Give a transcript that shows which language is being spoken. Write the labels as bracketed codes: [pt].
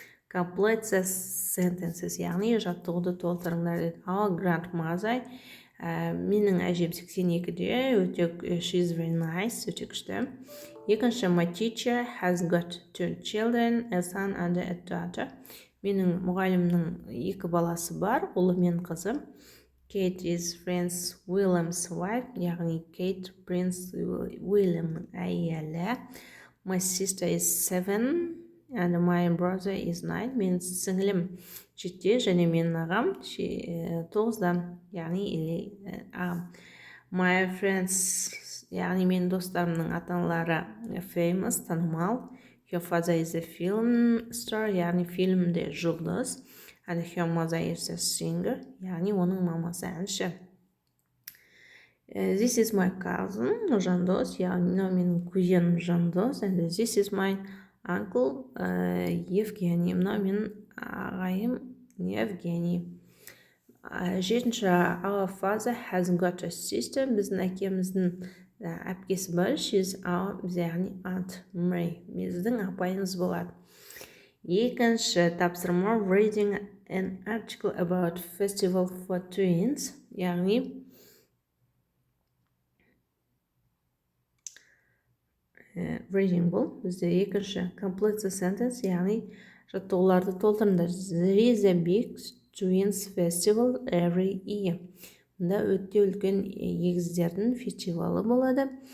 [en] Complete the sentences, [kk] яғни жаттығуды толтырыңдар деді. [en] Our grandmother, [kk] менің әжем 82-де, өте [en] she is very nice, [kk] өте күшті. Екінші, [en] my teacher has got 2 children, a son and a daughter. [kk] Менің мұғалімнің 2 баласы бар, ұлы мен қызы. [en] Kate is Prince William's wife, [kk] яғни Kate Prince Williamның әйелі. [en] My sister is 7 and my brother is 9. [kk] Мен сіңілім 7 және менің ағам 9-да, яғни ағам. [en] My friends, [kk] яғни менің достарымның ата-аналары [en] famous, [kk] танымал. [en] Her father is a film star, [kk] яғни фильмде жұлдыз. [en] And her mother is a singer, [kk] яғни оның мамасы әнші. [en] This is my cousin, жандос, [kk] яғни менің кузенім жандос. [en] And this is my uncle, Евгений, [kk] менің ағайым Евгений. Жетінші, [en] our father has got a sister, [kk] біздің әкеміздің әпкесі бар. [en] She's our, [kk] яғни aunt Mary, біздің апайымыз болады. Екінші тапсырма, [en] reading an article about festival for twins, яғни reading [kk] бұл бізде екінші. [en] Complete the sentence, [kk] яғни жаттығуларды толтырыңдар. [en] There is a big twins festival every year. [kk] Мұнда өте үлкен егіздердің фестивалы болады.